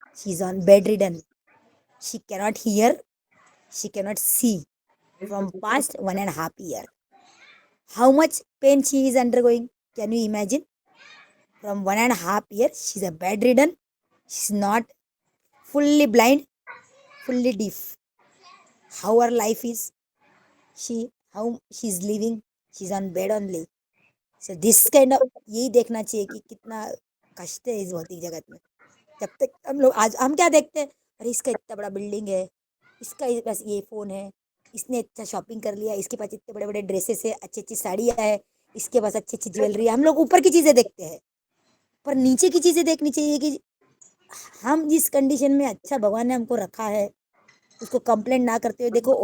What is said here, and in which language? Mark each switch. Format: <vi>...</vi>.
<en>She is on bedridden, she cannot hear, she cannot see from past 1.5 year. How much pain she is undergoing, can you imagine? From 1.5 year she is a bedridden, she is not fully blind, fully deaf. How her life is, she how she's living, she's on bed only. So this kind of,</en> <hi>यही देखना चाहिए कि कितना कष्ट है इस भौतिक जगत में। जब तक हम लोग, आज हम क्या देखते हैं, अरे इसका इतना बड़ा बिल्डिंग है, इसका बस ये फ़ोन है, इसने अच्छा शॉपिंग कर लिया, इसके पास इतने बड़े बड़े ड्रेसेस है, अच्छी अच्छी साड़ियाँ है, इसके पास अच्छी अच्छी ज्वेलरी है। हम लोग ऊपर की चीज़ें देखते हैं, पर नीचे की चीज़ें देखनी चाहिए कि हम जिस कंडीशन में अच्छा भगवान ने हमको रखा है, उसको कंप्लेंट ना करते हुए देखो।</hi>